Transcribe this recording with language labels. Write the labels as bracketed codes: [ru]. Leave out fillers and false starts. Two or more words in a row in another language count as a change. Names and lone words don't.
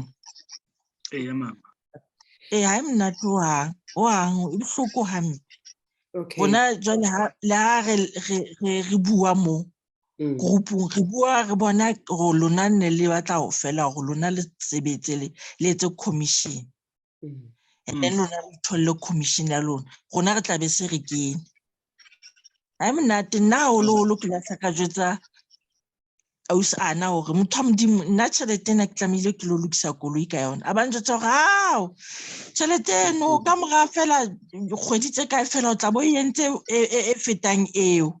[st] Mama. Ha e monate ho hang e bohloko hampe. Okay. Bona jwale la re bua mo groupung, re bua re bona ho lona ne le batla ho fela ho lona le sebetse le etse commission. [en] And then [st] lona re tholle commission ya lona. Rona re tla be se re kene. Ha e monate nna holo ke la ka jwetsa ausi ana hore motho a modimo nna tjhelete ena ke tlamehile ke lo lokisa koloi ka yona. A ba njwetsa hore hao tjhelete eno ka mora fela kgwedi tse kae fela o tla bo entse e fetang eo.